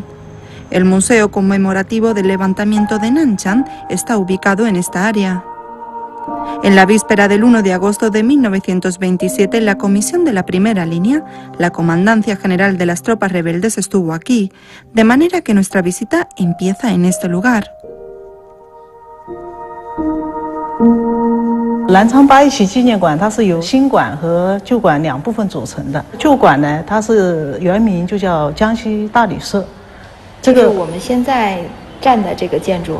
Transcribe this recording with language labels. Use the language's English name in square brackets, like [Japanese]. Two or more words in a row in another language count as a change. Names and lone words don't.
[Spanish] El museo conmemorativo del levantamiento de Nanchang está ubicado en esta área. En la víspera del 1 de agosto de 1927, la comisión de la primera línea, la Comandancia General de las Tropas Rebeldes, estuvo aquí, de manera que nuestra visita empieza en este lugar. [Chinese] 南昌八一起纪念馆，它是由新馆和旧馆两部分组成的。旧馆呢，它是原名就叫江西大旅社，这个我们现在站的这个建筑。